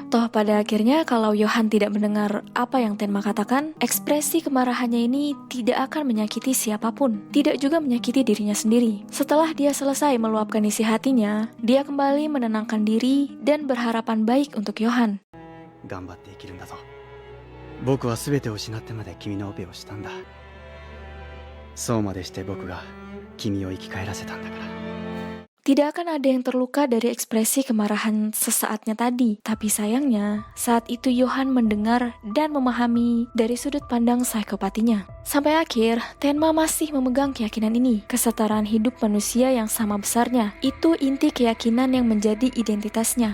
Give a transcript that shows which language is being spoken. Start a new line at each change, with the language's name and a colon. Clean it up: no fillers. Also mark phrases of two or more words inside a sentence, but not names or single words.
Indonesian: Toh pada akhirnya kalau Johan tidak mendengar apa yang Tenma katakan, ekspresi kemarahannya ini tidak akan menyakiti siapapun, tidak juga menyakiti dirinya sendiri. Setelah dia selesai meluapkan isi hatinya, dia kembali menenangkan diri dan berharapan baik untuk Johan.
Japanese: 頑張って生きるんだぞ。僕は全てを失ってまで君のオペをしたんだ。そうまでして僕が君を生き返らせたんだから。
Indonesian: Tidak akan ada yang terluka dari ekspresi kemarahan sesaatnya tadi. Tapi sayangnya, saat itu Johan mendengar dan memahami dari sudut pandang psikopatinya. Sampai akhir, Tenma masih memegang keyakinan ini. Kesetaraan hidup manusia yang sama besarnya. Itu inti keyakinan yang menjadi identitasnya.